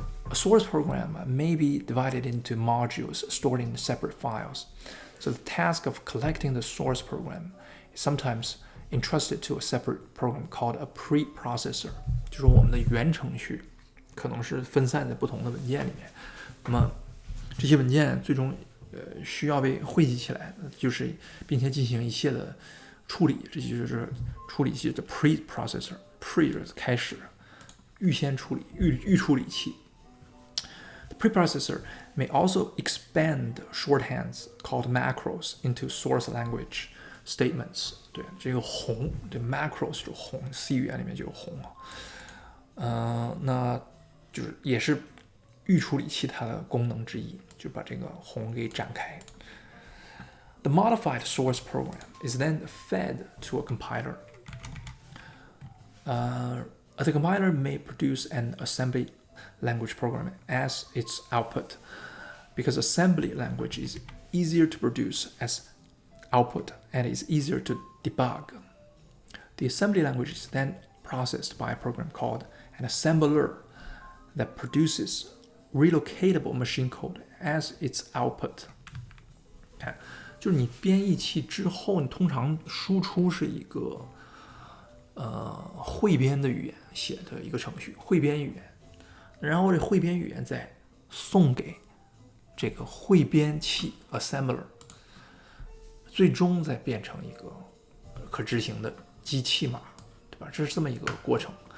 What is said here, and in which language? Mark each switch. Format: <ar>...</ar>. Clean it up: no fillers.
<en>A source program may be divided into modules stored in separate files. So the task of collecting the source program is sometimes entrusted to a separate program called a preprocessor.</en> <zh>就是我们的原程序可能是分散在不同的文件里面，那么这些文件最终需要被汇集起来，就是并且进行一切的处理，这就是处理器的 preprocessor。pre 就是开始，预先处理，预处理器。</zh> <en>The preprocessor may also expand shorthands called macros into source language statements。</en> <zh>对，这个宏，对 macros 就宏 ，C 语言里面就有宏啊。那就是也是预处理器它的功能之一，就把这个宏给展开。</zh> <en>The modified source program is then fed to a compiler. The compiler may produce an assembly language program as its output, because assembly language is easier to produce as output and is easier to debug. The assembly language is then processed by a program called an assembler that produces relocatable machine code as its output.</en> <zh>看，就是你编译器之后，你通常输出是一个汇编的语言写的一个程序，汇编语言，然后这汇编语言再送给这个汇编器 assembler， 最终再变成一个可执行的机器码，对吧？这是这么一个过程。</zh>